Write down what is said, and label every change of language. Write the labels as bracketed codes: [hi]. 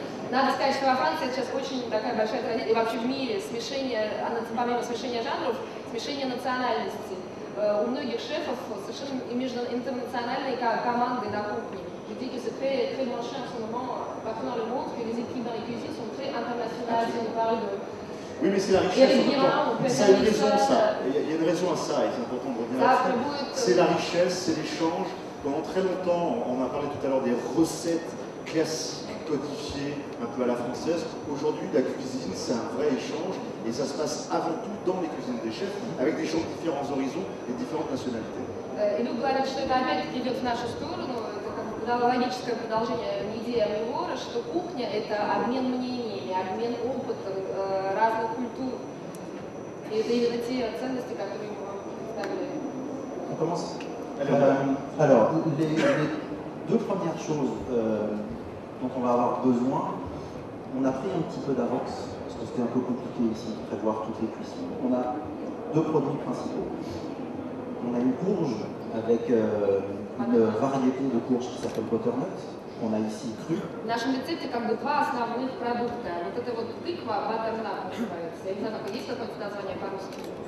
[ru] Надо сказать, что во Франции сейчас очень такая большая традиция, и вообще в мире смешение, помимо смешения жанров, смешение национальностей. У многих шефов совершенно интернациональные команды на кухне. [fr] Je dis que c'est très branché en ce moment, partout dans le monde, que les équipes dans les cuisines sont très internationales. On parle de oui, mais c'est la richesse. Ça a une raison, ça. Il y a une raison à ça, et c'est important de revenir là-dessus. C'est la richesse, c'est l'échange. Pendant très longtemps, on a parlé tout à l'heure des recettes classiques, codifiées, un peu à la française. Aujourd'hui, la cuisine, c'est un vrai échange, et ça se passe avant tout dans les cuisines des chefs, avec des gens de différents horizons et différentes nationalités. [ru] И Люк говорит, что это опять идет в нашу сторону, это логическое продолжение идеи Амивора, что кухня – это обмен мнениями, обмен опытом разных культур. И это именно те ценности, которые мы вам представляем. [fr] On commence. Alors, les deux premières choses dont on va avoir besoin, on a pris un petit peu d'avance, parce que c'était un peu compliqué ici de prévoir toutes les cuissons. On a deux produits principaux. On a une courge avec une variété de courge qui s'appelle butternut. On a ici cru. [ru] В нашем рецепте как бы два основных продукта. Вот это вот тыква, butternut называется. Я не знаю, есть какое-то название по-русски?